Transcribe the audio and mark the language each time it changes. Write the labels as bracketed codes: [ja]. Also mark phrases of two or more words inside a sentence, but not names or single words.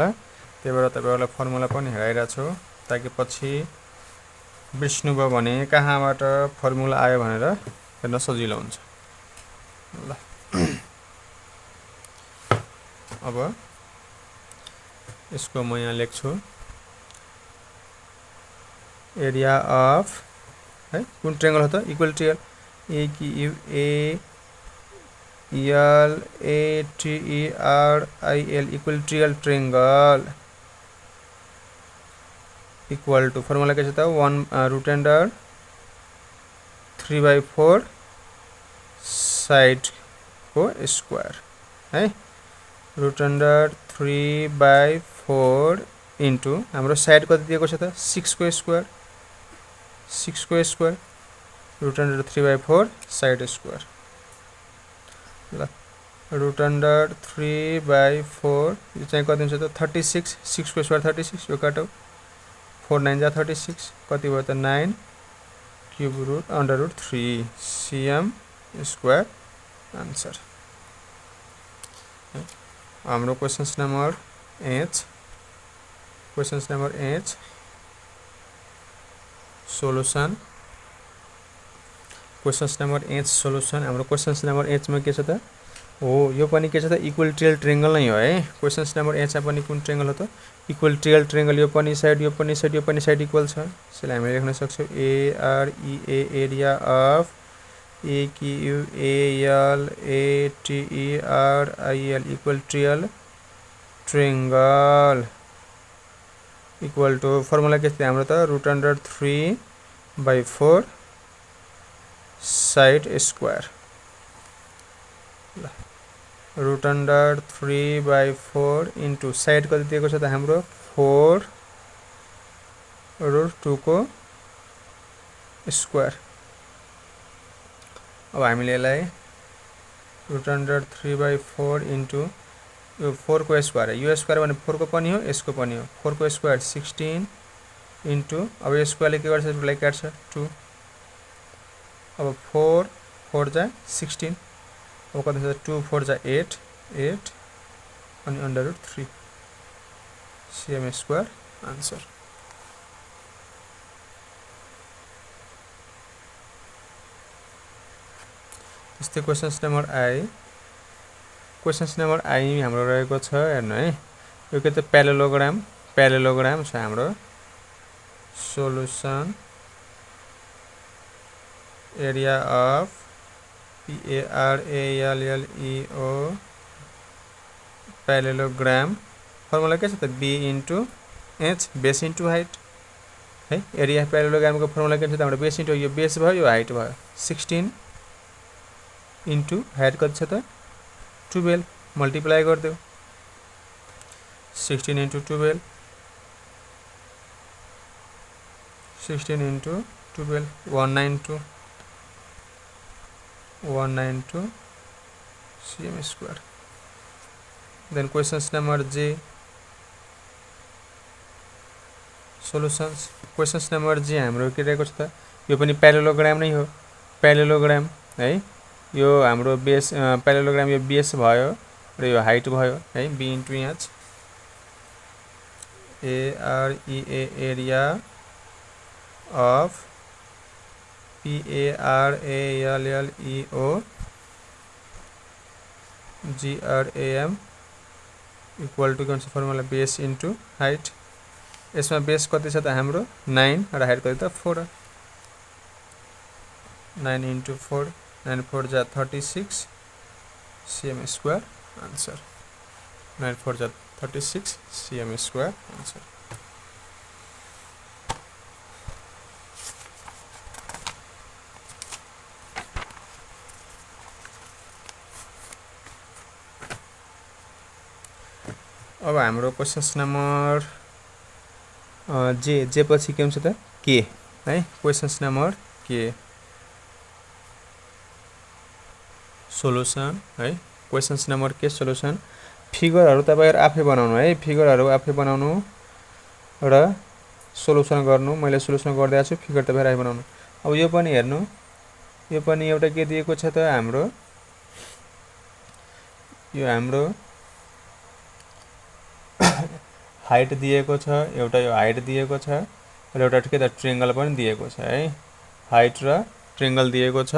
[ne] त्यही भएर तपाईहरुलाई फर्मुला पनि हेराइरा छु ताकि पछि विष्णु भयो भने कहाँबाट फर्मुला आयो भनेर हेर्न सजिलो हुन्छ ल अब यसको म यहाँ लेख्छु [en] area of [ne] है कुन ट्रायंगल हो त [en] equal triangle E Q U A L A T E R I L equal triangle equal to formula [ne] के छ त 1 [en] root under 3/4 side [ne] को स्क्वायर है [en] root under [ne] 3/4 इन्टु हाम्रो साइड कति दिएको छ त 6 को स्क्वायर 6 को स्क्वायर [en] root under 3/4 side square [ne] ल [en] root under 3/4 [ne] यो चाहिँ कति हुन्छ त 36 6 को स्क्वायर 36 यो काटौ 4 9 जा 36 कति भयो त 9 [en] cube root under root 3 cm square answer [ne] हाम्रो [en] question number 8 question number 8 solution question number 8 solution question number 8 [ne] सोल्युसन हाम्रो क्वेश्चन नंबर 8 मा के छ त हो यो पनि के छ त [en] equal triangle [ne] नै हो है [en] question number 8 [ne] मा पनि कुन ट्रायंगल हो त [en] equal triangle [ne] यो पनि साइड यो पनि साइड यो पनि साइड इक्वल छ यसलाई हामीले लेख्न सक्छौं [en] A R E A area of E Q U A L A T E R I L equal triangle equal to formula [ne] के थियो हाम्रो त [en] root under 3/4 side square root under 3/4 into side [ne] कति दिएको छ त हाम्रो 4 रूट 2 को स्क्वायर अब हामीले यसलाई [en] root under 3/4 into [ne] यो 4 को स्क्वायर यो स्क्वायर भने 4 को पनि हो यसको पनि हो 4 को स्क्वायर 16 इन्टु अब यो स्क्वायरले के गर्छ रूटलाई काट्छ 2 अब 4 जा 16 अब कति छ 2 4 जा 8 अनि [en] under root 3 cm square answer [ne] त्यस्तै [en] question number I [ne] हाम्रो रहेको छ हेर्नु है यो के त प्यारेलोग्राम छ हाम्रो सोल्युसन [en] area of PARALLEO parallelogram formula [ne] के छ त [en] B into H base into height [ne] है [en] area parallelogram [ne] को फर्मुला के छ त हाम्रो [en] base into [ne] यो बेस भयो यो हाइट भयो 16 [en] into height [ne] कति छ त 12 मल्टिप्लाई गर्दियौ [en] 16 into 12 16 into 12 192 cm square then questions number J solutions questions number J [ne] हाम्रो के रहेको छ त यो पनि प्यारेलोग्राम नै हो प्यारेलोग्राम है यो हाम्रो बेस प्यारेलोग्राम यो बेस भयो र यो हाइट भयो है [en] B into H AREA area of PARALLEO GRAM equal to [ne] के फर्मुला [en] base into height [ne] यसमा बेस कति छ त हाम्रो 9 र हाइट कति त 4 [en] 9 into 4 [ne] 9 4 जा 36 [en] cm square answer [ne] 9 4 जा 36 [en] cm square answer [ne] अब हाम्रो [en] question number J [ne] पछि के हुन्छ त के है [en] question number K [ne] सोल्युसन है [en] question number K solution [ne] फिगरहरु तपाईहरु आफै बनाउनु है फिगरहरु आफै बनाउनु र सोल्युसन गर्नु मैले सोल्युसन गर्दै छु फिगर तपाईहरु आफै बनाउनु अब यो पनि हेर्नु यो पनि एउटा के दिएको छ त हाम्रो यो हाम्रो हाइट दिएको छ एउटा यो हाइट दिएको छ र एउटा के त ट्रिङ्गल पनि दिएको छ है, हाइट र ट्रिङ्गल दिएको छ।